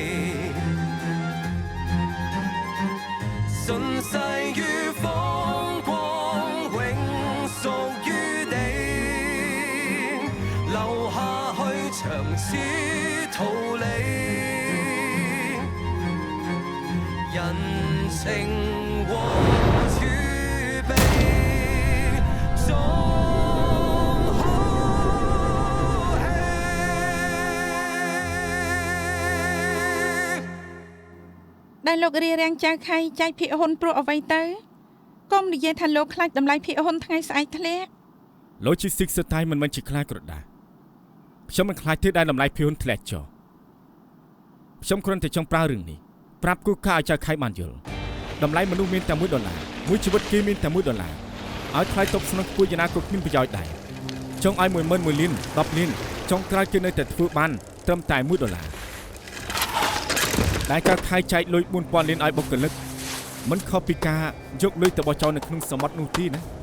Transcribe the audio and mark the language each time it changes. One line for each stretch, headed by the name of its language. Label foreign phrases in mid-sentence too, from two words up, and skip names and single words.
Cantonese: 順勢於風光永屬於你，留下去長此逃離。人情和儲備總好氣
Khmer: ដែលលោករារាំងចៅខៃចែកភាគហ៊ុនព្រោះអ្វីទៅកុំនិយាយថាលោកខ្លាចតម្លៃភាគហ៊ុនថ្ងៃស្អែកធ្លាក់ Logistics ស្ទើរមិនជាខ្លាចក្រដាខ្ញុំមិនខ្លាចទេដែលតម្លៃភាគហ៊ុនធ្លាក់ចុះខ្ញុំគ្រាន់តែចង់ប្រើរឿងនេះប្រាប់គូកាឲ្យចៅខៃបានយល់តម្លៃមនុស្សមានតែ$1មួយជីវិតគេមានតែ$1ឲ្យថ្លៃតបស្នងពួកយ៉ាងណាក៏គ្មានប្រយោជន៍ដែរចង់ឲ្យ10000 1លាន10លានចុងក្រោយគេនៅតែធ្វើបានត្រឹមតែ$1ដែលចៅខៃចែកលុយ4000លានឲ្យបុគ្គលិកមិនខុសពីការយកលុយទៅបោះចោលនៅក្នុងសមុទ្រនោះទេណា